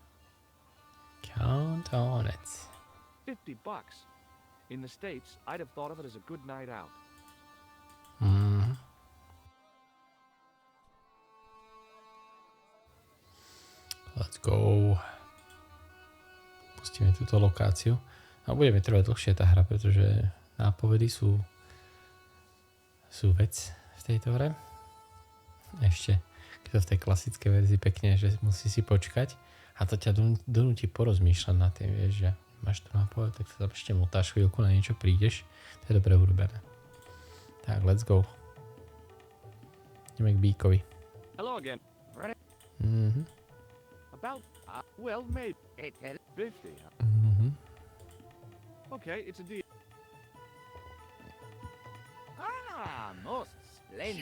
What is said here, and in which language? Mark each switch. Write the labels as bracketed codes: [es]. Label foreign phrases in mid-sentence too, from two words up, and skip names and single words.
[en] Count on it. $50. In the States, I'd have thought of it as a good night out. Let's go. [sk] Pustíme túto lokáciu. A bude mi trvať dlhšie tá hra, pretože nápovedy sú vec v tejto hre. Ešte, keď to v tej klasickej verzii pekne, že musí si počkať a to ťa donúti porozmýšľať nad tým, vieš, že máš tu nápoved, tak sa tam ešte motáš chvíľku, na niečo prídeš. To je dobre urobené. Tak, [en] let's go. [sk] Ideme k Bíkovi. [en] Hello again. About, well, maybe 50. Okay, it's a deal. Ah, most splendid.